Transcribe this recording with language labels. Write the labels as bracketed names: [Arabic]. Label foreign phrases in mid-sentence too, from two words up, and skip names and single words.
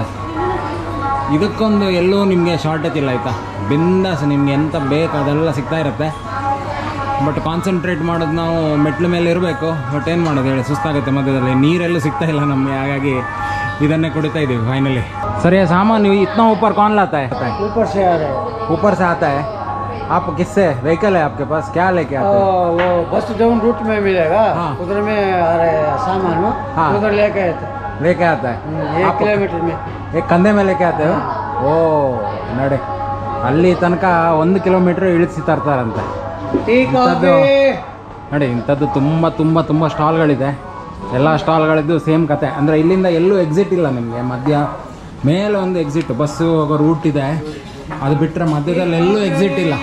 [Kannada] ಇದಕ್ಕೊಂದು ಎಲ್ಲೂ ನಿಮಗೆ ಶಾರ್ಟೇಜ್ ಇಲ್ಲ ಆಯಿತಾ. ಬಿಂದಾಸ್ ನಿಮ್ಗೆ ಎಂತ ಬೇಕು ಅದೆಲ್ಲ ಸಿಗ್ತಾ ಇರುತ್ತೆ. [English] but concentrate [Kannada] ಮಾಡೋದು ನಾವು ಮೆಟ್ಲ ಮೇಲೆ ಇರಬೇಕು. ಬಟ್ ಏನು ಮಾಡೋದು ಹೇಳಿ, ಸುಸ್ತಾಗುತ್ತೆ ಮಧ್ಯದಲ್ಲಿ. ನೀರೆಲ್ಲೂ ಸಿಗ್ತಾ ಇಲ್ಲ ನಮಗೆ, ಹಾಗಾಗಿ ಇದನ್ನೇ ಕುಡಿತಾ ಇದ್ದೀವಿ ಫೈನಲಿ. ಸರಿ, ಸಾಮಾನು [Hindi] इतना ऊपर कौन लाता है? ऊपर से आ रहा है. ऊपर से आता है. आप किससे व्हीकल है आपके पास, क्या लेके आते हैं? वो बस [English] down route [Hindi] में मिलेगा. हाँ. उधर में आ रहा है सामान. हाँ. उधर लेके आते हैं. लेके आता है 1 किलोमीटर में. एक कंधे में लेके आते हो? [Kannada] ಓ ನಡೆ, ಅಲ್ಲಿ ತನಕ 1 ಕಿಲೋಮೀಟ್ರ್ ಇಳಿಸಿ ತರ್ತಾರಂತೆ. ಇಂಥದ್ದು ನೋಡಿ, ಇಂಥದ್ದು ತುಂಬ ತುಂಬ ತುಂಬ ಸ್ಟಾಲ್ಗಳಿದೆ. ಎಲ್ಲ ಸ್ಟಾಲ್ಗಳಿದ್ದು ಸೇಮ್ ಕತೆ. ಅಂದರೆ ಇಲ್ಲಿಂದ ಎಲ್ಲೂ ಎಕ್ಸಿಟ್ ಇಲ್ಲ ನಿಮಗೆ. ಮಧ್ಯ ಮೇಲೆ ಒಂದು ಎಕ್ಸಿಟ್, ಬಸ್ಸು ಹೋಗೋ ರೂಟ್ ಇದೆ, ಅದು ಬಿಟ್ಟರೆ ಮಧ್ಯದಲ್ಲಿ ಎಲ್ಲೂ ಎಕ್ಸಿಟ್ ಇಲ್ಲ.